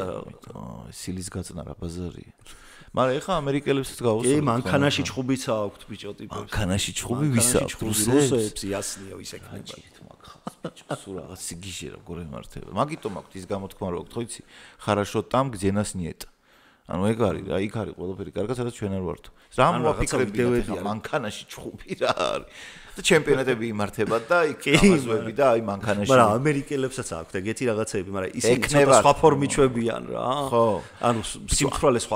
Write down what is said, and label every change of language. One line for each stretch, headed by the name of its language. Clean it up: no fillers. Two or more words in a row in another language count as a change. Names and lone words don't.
Georgian: სილის გაწნა რა ბაზარია. მაგრამ ეხა ამერიკელებსაც გავუსწრებთ. კი, მანქანაში ჩხუბიცა აქვთ ბიჭო ტიპებს. მანქანაში ჩხუბი ვისა აქვს? რუსებს იასნიო ის ეკნება. სულ რაღაც სიგიჟე როგორ ემართება. მაგიტომ აქვს ის გამოთქმა რომ ხო იცი?
Russian: Хорошо там где нас нет.
Georgian: ანუ ეგ არის რა, იქ არის ყველაფერი კარგად, სადაც ჩვენ არ ვართო. რა მოაფიქრებინათ ახლა მანქანაში ჩხუბი რა არის. და ჩემპიონატები იმართებათ და იქ ამაზვები და აი მანქანაში. მაგრამ ამერიკელებსაც აქვთ ეგეთი რაღაცები, მაგრამ ისინი ცოტა სხვა ფორმიჩვებიან რა. ხო. ანუ სიმთვრალე სხვა